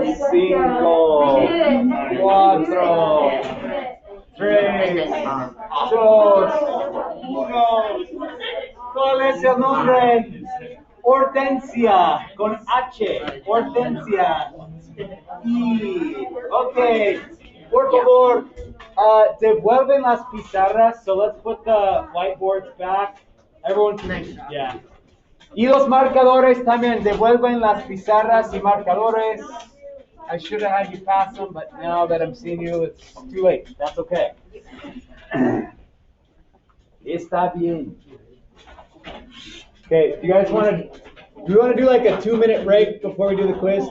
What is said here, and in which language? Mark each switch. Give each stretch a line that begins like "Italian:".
Spanish: Cinco, cuatro, tres, dos, uno. ¿Cuál es el nombre? Hortensia, con H. Hortensia. Y, ok. Por favor, devuelven las pizarras.
English: So let's put the whiteboards back. Everyone can, yeah.
Spanish: Y los marcadores también, devuelven las pizarras y marcadores.
English: I should have had you pass them, but now that I'm seeing you, it's too late. That's okay.
Spanish: Está bien.
English: Okay, do you guys want to, do we want to do like a 2-minute break before we do the quiz?